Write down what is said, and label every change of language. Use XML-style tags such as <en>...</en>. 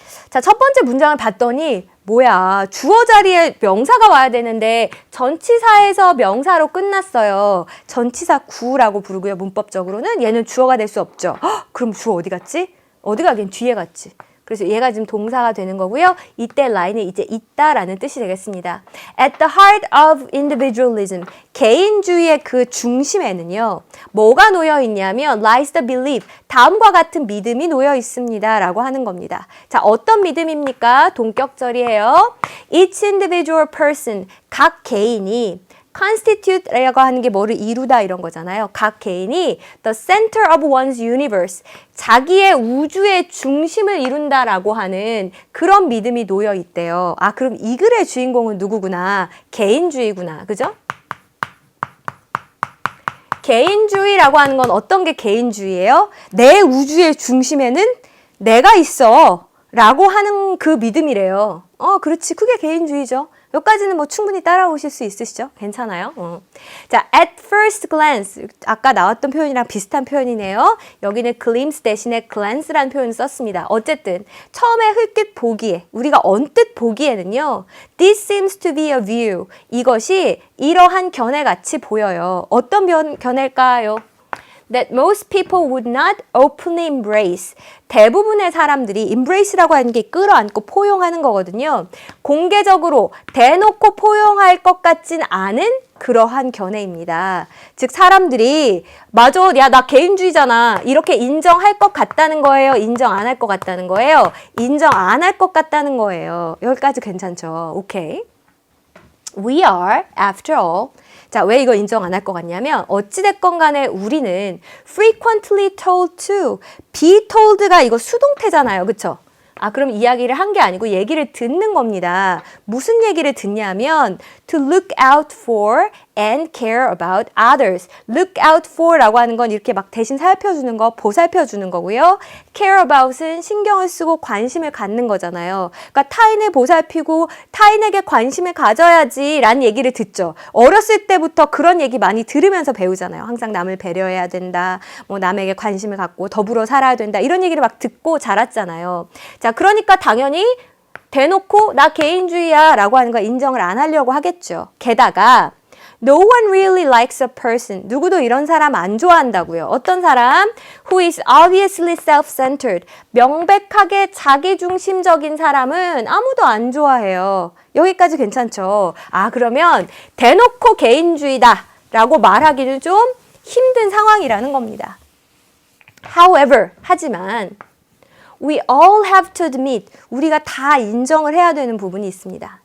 <ko>자, 첫 번째 문장을 봤더니 뭐야, 주어 자리에 명사가 와야 되는데 전치사에서 명사로 끝났어요. 전치사 구라고 부르고요. 문법적으로는 얘는 주어가 될 수 없죠. 그럼 주어 어디 갔지? 어디 가긴 뒤에 갔지. 그래서 얘가 지금 동사가 되는 거고요. 이때 라인은 이제 있다라는 뜻이 되겠습니다.</ko> <en>At the heart of individualism,</en> <ko>개인주의의 그 중심에는요. 뭐가 놓여 있냐면</ko> <en>lies the belief,</en> <ko>다음과 같은 믿음이 놓여 있습니다. 라고 하는 겁니다. 자, 어떤 믿음입니까? 동격절이에요.</ko> <en>Each individual person,</en> <ko>각 개인이 constitute라고 하는 게 뭐를 이루다 이런 거잖아요. 각 개인이</ko> <en>the center of one's universe,</en> <ko>자기의 우주의 중심을 이룬다라고 하는 그런 믿음이 놓여 있대요. 그럼 이 글의 주인공은 누구구나? 개인주의구나. 그죠? 개인주의라고 하는 건 어떤 게 개인주의예요? 내 우주의 중심에는 내가 있어 라고 하는 그 믿음이래요. 그렇지. 그게 개인주의죠. 여기까지는 뭐 충분히 따라오실 수 있으시죠? 괜찮아요? 자,</ko> <en>at first glance.</en> <ko>아까 나왔던 표현이랑 비슷한 표현이네요. 여기는 glimpse 대신에 glance라는 표현을 썼습니다. 어쨌든 처음에 흘끗 보기에, 우리가 언뜻 보기에는요.</ko> <en>This seems to be a view.</en> <ko>이것이 이러한 견해같이 보여요. 어떤 견해일까요?</ko> <en>That most people would not openly embrace.</en> <ko>대부분의 사람들이 embrace라고 하는 게 끌어안고 포용하는 거거든요. 공개적으로 대놓고 포용할 것 같진 않은 그러한 견해입니다. 즉 사람들이 맞아, 야, 나 개인주의잖아. 이렇게 인정할 것 같다는 거예요? 인정 안 할 것 같다는 거예요? 인정 안 할 것 같다는 거예요. 여기까지 괜찮죠? 오케이.</ko> <en>We are, after all,</en> <ko>자, 왜 이거 인정 안 할 것 같냐면 어찌됐건 간에 우리는</ko> <en>frequently told to, be told</en> <ko>가 이거 수동태잖아요. 그쵸? 그럼 이야기를 한 게 아니고 얘기를 듣는 겁니다. 무슨 얘기를 듣냐면</ko> <en>to look out for and care about others.</en> <ko>look out for라고 하는 건 이렇게 막 대신 살펴주는 거, 보살펴주는 거고요. care about은 신경을 쓰고 관심을 갖는 거잖아요. 그러니까 타인을 보살피고 타인에게 관심을 가져야지 라는 얘기를 듣죠. 어렸을 때부터 그런 얘기 많이 들으면서 배우잖아요. 항상 남을 배려해야 된다. 뭐 남에게 관심을 갖고 더불어 살아야 된다. 이런 얘기를 막 듣고 자랐잖아요. 자, 그러니까 당연히 대놓고 나 개인주의야 라고 하는 거 인정을 안 하려고 하겠죠. 게다가</ko> <en>No one really likes a person.</en> <ko>누구도 이런 사람 안 좋아한다고요. 어떤 사람?</ko> <en>Who is obviously self-centered.</en> <ko>명백하게 자기중심적인 사람은 아무도 안 좋아해요. 여기까지 괜찮죠? 그러면 대놓고 개인주의다 라고 말하기는 좀 힘든 상황이라는 겁니다. However, 하지만</ko> <en>We all have to admit,</en> <ko>우리가 다 인정을 해야 되는 부분이 있습니다.</ko>